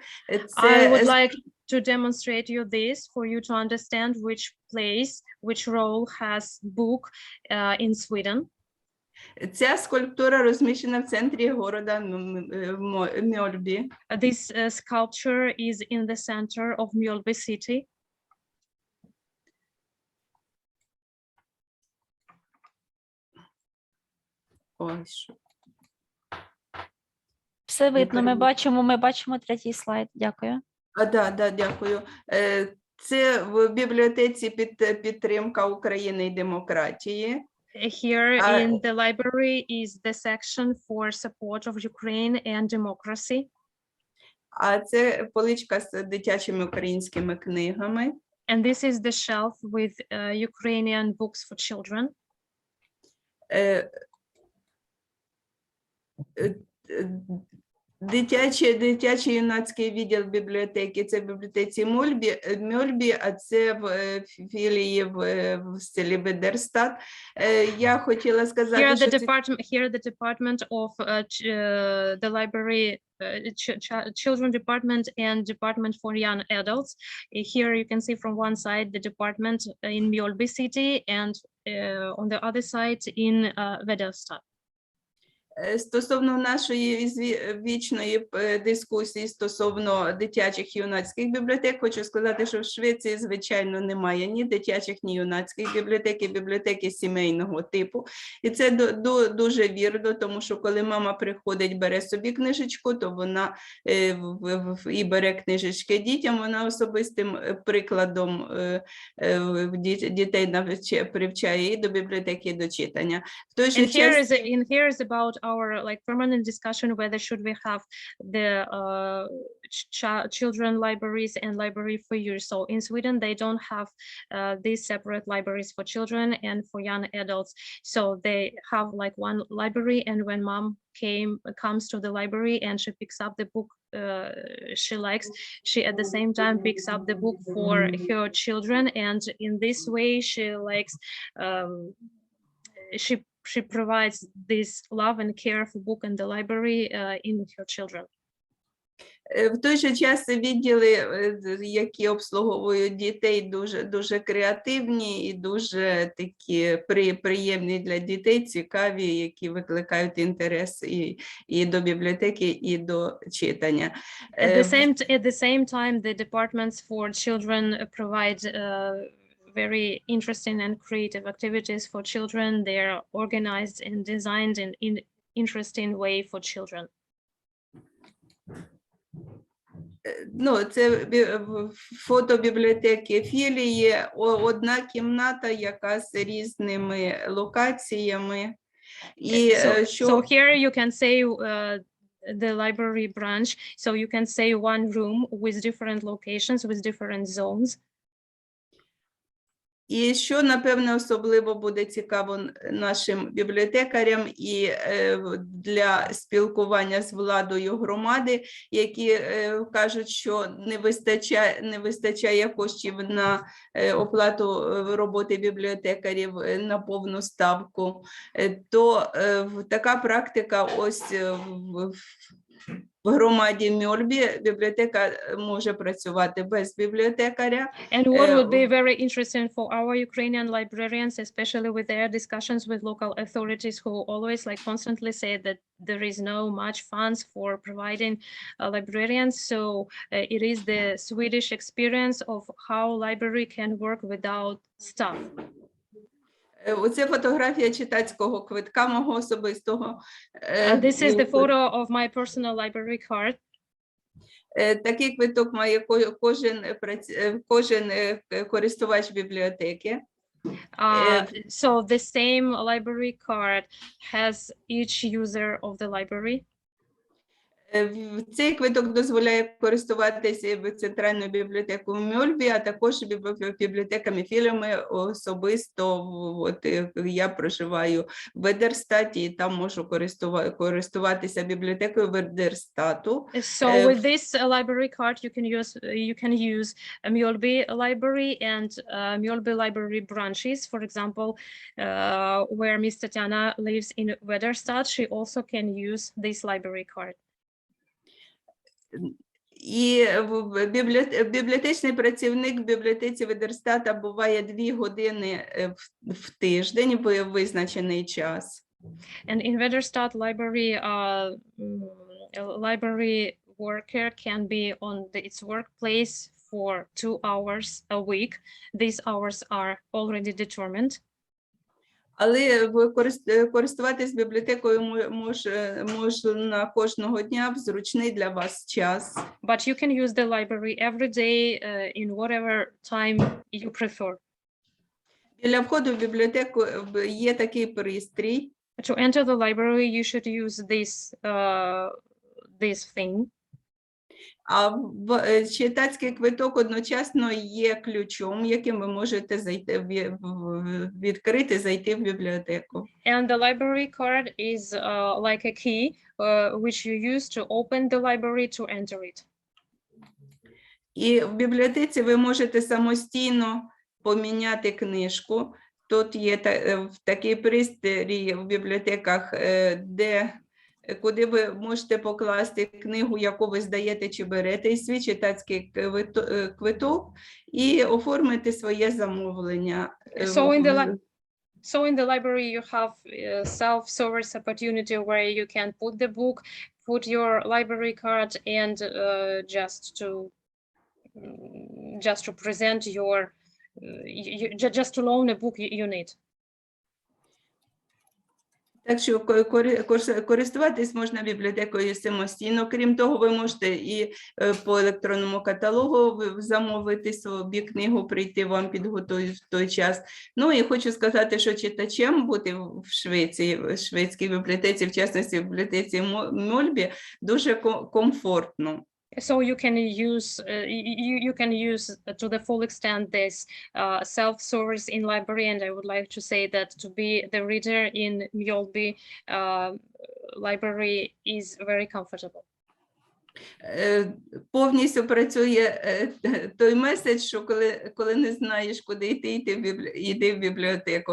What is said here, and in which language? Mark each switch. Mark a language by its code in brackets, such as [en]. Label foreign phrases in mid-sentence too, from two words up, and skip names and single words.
[en] I would like to demonstrate you this for you to understand which place, which role has book in Sweden. [uk] Ця скульптура розміщена в центрі города Мьольбі. [en] This sculpture is in the center of Mjölby city. [uk] Ось. Все видно, ми бачимо третій слайд. Дякую. Дякую. Це в бібліотеці підтримка України і демократії. [en] Here in the library is the section for support of Ukraine and democracy. [uk] А це поличка з дитячими українськими книгами. [en] And this is the shelf with Ukrainian books for children. [uk] Дитячий юнацький відділ бібліотеки, це в бібліотеці Мьольбі, а це в філії в селі Ведерстат. Я хотіла сказати, [en] Here the department of the library, children department and department for young adults. Here you can see from one side the department in Mjölby city and on the other side in Väderstad. [uk] Стосовно нашої вічної дискусії стосовно дитячих і юнацьких бібліотек, хочу сказати, що в Швеції, звичайно, немає ні дитячих, ні юнацьких бібліотек, бібліотеки сімейного типу. І це дуже вірно, тому що коли мама приходить, бере собі книжечку, то вона і бере книжечки дітям, вона особистим прикладом дітей привчає і до бібліотеки, і до читання. [en] Here is about our permanent discussion whether should we have the children libraries and library for youth. So in Sweden they don't have these separate libraries for children and for young adults. So they have one library, and when mom comes to the library and she picks up the book she likes, she at the same time picks up the book for her children, and in this way she likes she provides this love and care for book in the library in her children. [uk] В той же час відділи, які обслуговують дітей, дуже креативні і дуже такі приємні для дітей, цікаві, які викликають інтерес і до бібліотеки, і до читання. [en] At the same time, the departments for children provide very interesting and creative activities for children. They are organized and designed in interesting way for children. [uk] Ну, це фотобібліотеки філії, одна кімната, яка з різними локаціями. І [en] So here you can say the library branch. So you can say one room with different locations, with different zones. [uk] І що, напевне, особливо буде цікаво нашим бібліотекарям і для спілкування з владою громади, які кажуть, що не вистачає коштів на оплату роботи бібліотекарів на повну ставку, то така практика ось в громаді Мьольбі бібліотека може працювати без бібліотекаря. [en] And what would be very interesting for our Ukrainian librarians, especially with their discussions with local authorities who always constantly say that there is no much funds for providing librarians. So it is the Swedish experience of how library can work without staff. [uk] Оце фотографія читацького квитка мого особистого. [en] This is the photo of my personal library card. [uk] Такий квиток має кожен користувач бібліотеки. [en] So the same library card has each user of the library. [uk] Цей квиток дозволяє користуватися центральною бібліотекою в Мьольбі, а також бібліотеками філіями особисто. От я проживаю в Ведерстаті, і там можу користуватися бібліотекою Ведерстату. [en] So with this library card you can use a Mjölby library and Mjölby library branches. For example, where Miss Tatiana lives in Väderstad, she also can use this library card. [uk] І бібліотечний працівник в бібліотеці Ведерстата буває 2 години в тиждень в визначений час. [en] And in Väderstad library, library worker can be on its workplace for 2 hours a week. These hours are already determined. [uk] Але користуватись бібліотекою можна кожного дня в зручний для вас час. [en] But you can use the library every day in whatever time you prefer. [uk] Біля входу в бібліотеку є такий пристрій. [en] To enter the library, you should use this thing. [uk] А читацький квиток одночасно є ключом, яким ви можете відкрити, зайти в бібліотеку. [en] And the library card is like a key which you use to open the library to enter it. [uk] І в бібліотеці ви можете самостійно поміняти книжку. Тут є такий пристрій в бібліотеках, куди ви можете покласти книгу, яку ви здаєте чи берете, і свій читацький квиток, і оформити своє замовлення. [en] So in the library you have self-service opportunity where you can put the book, put your library card, and just to present your, just to loan a book you need. [uk] Так що користуватись можна бібліотекою самостійно. Крім того, ви можете і по електронному каталогу замовити собі книгу, прийти, вам підготують в той час. Ну і хочу сказати, що читачем бути в Швеції, в шведській бібліотеці, в частності в бібліотеці Мьольбі, дуже комфортно. [en] So you can use to the full extent this self-service in library, and I would like to say that to be the reader in Mjölby library is very comfortable. [uk] Повністю працює той меседж, що коли не знаєш, куди йти, йди в бібліотеку.